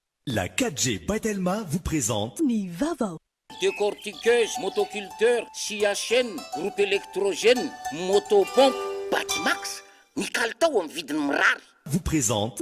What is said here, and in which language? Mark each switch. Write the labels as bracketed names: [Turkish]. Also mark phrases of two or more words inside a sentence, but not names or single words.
[French] La 4G Batelma vous présente [Malagasy] Nivava. [French] Décortiqueuse, motoculteur, scia chaîne, groupe électrogène, motopompe, Batimax, [Malagasy] ny kalitao amin'ny vidiny mirary. [French] vous présente